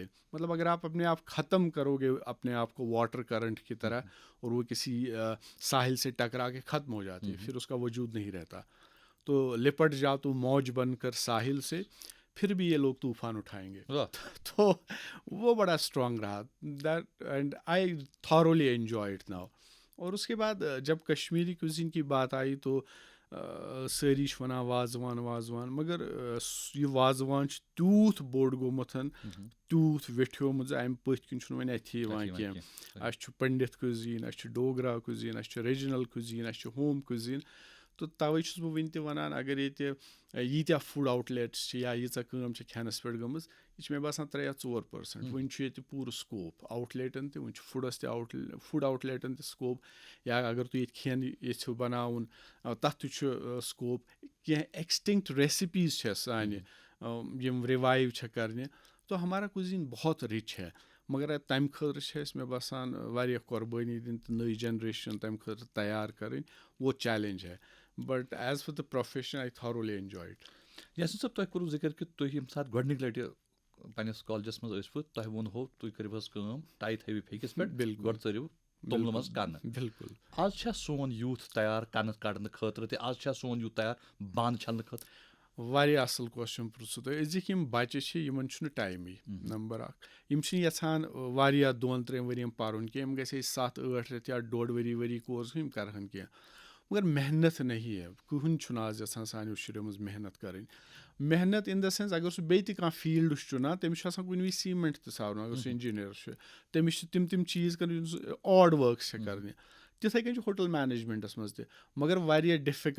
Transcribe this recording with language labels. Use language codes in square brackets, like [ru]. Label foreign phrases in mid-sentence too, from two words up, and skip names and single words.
[ur] مطلب اگر آپ اپنے آپ ختم کرو گے اپنے آپ کو واٹر کرنٹ کی طرح, اور وہ کسی ساحل سے ٹکرا کے ختم ہو جاتی ہے, پھر اس کا وجود نہیں رہتا. تو لپٹ جا تو موج بن کر ساحل سے, پھر بھی یہ لوگ طوفان اٹھائیں گے. تو وہ بڑا اسٹرانگ رہا, [en] that and I thoroughly enjoy it now. [ur] اور اس کے بعد جب کشمیری کوزین کی بات آئی تو [ks] سٲری چھِ وَنان وازوان, مگر یہِ وازوان چھُ تیوٗت بوٚڑ گوٚمُت, تیوٗت ویٚٹھیومُت زِ اَمہِ پٔتھۍ کِنۍ چھُنہٕ وۄنۍ اَتھی یِوان کینٛہہ. اَسہِ چھُ پنڈِت کوزیٖن, اَسہِ چھُ ڈوگرا کوزیٖن, اَسہِ چھُ ریجنل کوزیٖن, اَسہِ چھُ ہوم کوزیٖن. تہٕ تَوَے چھُس بہٕ وٕنہِ تہِ وَنان, اگر ییٚتہِ ییٖتیٛاہ فُڈ آوُٹلیٹٕس چھِ یا ییٖژاہ کٲم چھِ کھٮ۪نَس پٮ۪ٹھ گٔمٕژ, یہِ چھِ مےٚ باسان 3 یا 4%. وٕنہِ چھُ ییٚتہِ پوٗرٕ سکوپ آوُٹلیٹَن تہِ, وٕنہِ چھُ فُڈَس تہِ فُڈ آوُٹلیٹَن تہِ سکوپ. یا اگر تُہۍ ییٚتہِ کھٮ۪ن یژھِو بَناوُن, تَتھ تہِ چھُ سکوپ. کینٛہہ ایٚکسٹِنٛکٹ ریسِپیٖز چھےٚ سانہِ یِم رِوایِو چھےٚ کَرنہِ. [ur] تو ہمارا کوزیٖن بہت رِچ ہے, [ks] مگر تَمہِ خٲطرٕ چھِ اَسہِ مےٚ باسان واریاہ قۄربٲنی دِنۍ تہٕ نٔے جَنریشَن تَمہِ خٲطرٕ تیار کَرٕنۍ. [ur] وہ چیلینج ہے, [en] but as far the profession I thoroughly enjoy it. [ks] یاسیٖن صٲب, تۄہہِ کوٚروٕ ذِکر کہِ تُہۍ ییٚمہِ ساتہٕ گۄڈنِکۍ لَٹہِ پنٛنِس کالجَس منٛز ٲسوٕ, تۄہہِ ووٚنہو تُہۍ کٔرِو حظ کٲم, ٹاے تھٲیِو پھیٚکِس پٮ۪ٹھ, گۄڈٕ ژٔرِو توٚملہٕ منٛز کَنہٕ. بالکل. آز چھا سون یوٗتھ تیار کَنہٕ کَڑنہٕ خٲطرٕ تہِ, آز چھا سون یوٗتھ تیار بانہٕ چھَلنہٕ خٲطرٕ؟ واریاہ اَصٕل کوسچن پرٛژھوٗ تۄہہِ. أزِکۍ یِم بَچہِ چھِ یِمن چھُنہٕ ٹایمٕے, نمبر 1. یِم چھِنہٕ یَژھان واریاہ 2-3 ؤرِین پَرُن کینٛہہ, یِم گژھِ ہے 7-8 رٮ۪تھ یا 1.5 ؤری کورس یِم کَرٕہن کینٛہہ. [ur] مگر محنت نہیں ہے, [ks] کٕہٕنۍ چھُنہٕ آز یَژھان سانیو شُرٮ۪و منٛز محنت کَرٕنۍ. محنت [en] in the sense [ks] اگر سُہ بیٚیہِ تہِ کانٛہہ فیٖلڈ چھُ چُنان, تٔمِس چھُ آسان کُنہِ وِزِ سیٖمنٛٹ تہِ ساوناوُن. اگر سُہ اِنجیٖنیر چھُ, تٔمِس چھِ تِم چیٖز کَرٕنۍ یِم سُہ آڈ ؤرکٕس چھےٚ کَرنہِ. تِتھَے کٔنۍ چھُ ہوٹل مینیجمنٹَس منٛز تہِ, مگر واریاہ ڈِفِکَلٹی چھِ آز گژھان.